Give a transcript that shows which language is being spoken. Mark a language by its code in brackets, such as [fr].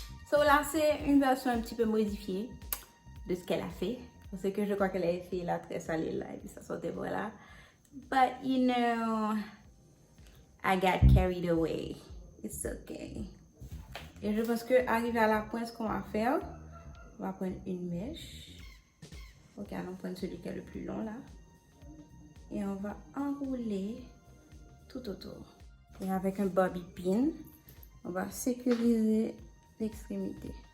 [fr] So là, c'est une version un petit peu modifiée de ce qu'elle a fait. Parce que je crois qu'elle a fait la très salée là et puis ça sortait voilà. [en] But you know, I got carried away. It's okay. [fr] Et je pense que arrivé à la pointe, ce qu'on va faire, on va prendre une mèche. Ok, on va prendre celui qui est le plus long là. Et on va enrouler tout autour. Et avec un bobby pin, on va sécuriser l'extrémité.